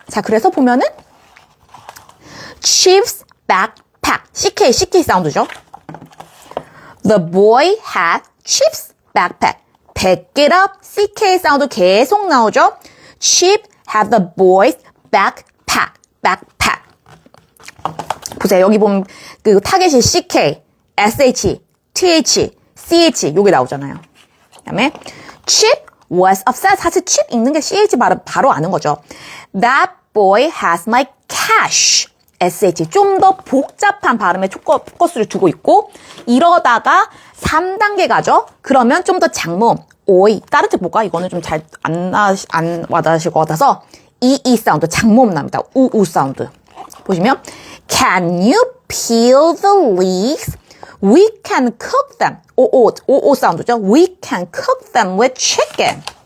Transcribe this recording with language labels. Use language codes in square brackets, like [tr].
[ko] 자, 그래서 보면은 [en] Chief's backpack. [ko] CK 사운드죠. [en] The boy had Chief's backpack. Pick it up. [ko] CK 사운드 계속 나오죠. [en] Chief had the boy's backpack. [ko] 보세요. 여기 보면 그 타겟이 CK, SH, TH, CH 요게 나오잖아요. 그다음에 [en] Chip was upset. [ko] 사실 chip 읽는 게 CH 바로 아는 거죠. [en] That boy has my cash. SH. [ko] 좀 더 복잡한 발음에 포커스를 두고 있고, 이러다가 3단계 가죠. 그러면 좀 더 장문. 오이. 다른 책 볼까? 이거는 좀 잘 안 와닿으실 것 같아서 이 사운드 장문 납니다. 우우 사운드. 보시면 [en] Can you peel the leaves? We can cook them. [ko] 오 사운드죠. [en] We can cook them with chicken.